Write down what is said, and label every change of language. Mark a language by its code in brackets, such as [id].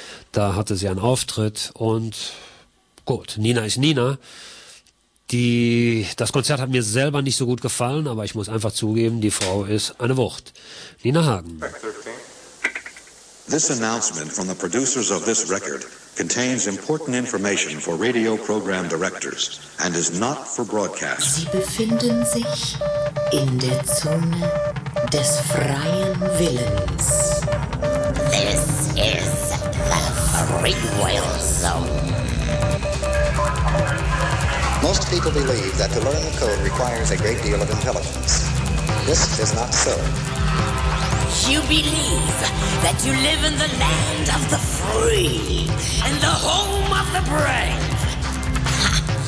[de] Da hatte sie einen Auftritt und gut, Nina ist Nina. Das Konzert hat mir selber nicht so gut gefallen, aber ich muss einfach zugeben, die Frau ist eine Wucht. Nina Hagen. [en] This announcement from the producers of this record contains important information for radio program directors and is not for broadcast. [de] Sie befinden sich in der Zone des freien Willens. [en] This is the free will zone. Most people believe that to learn the code requires a great deal of intelligence. This is not so. You believe that you live in the land of the free and the home of the brave.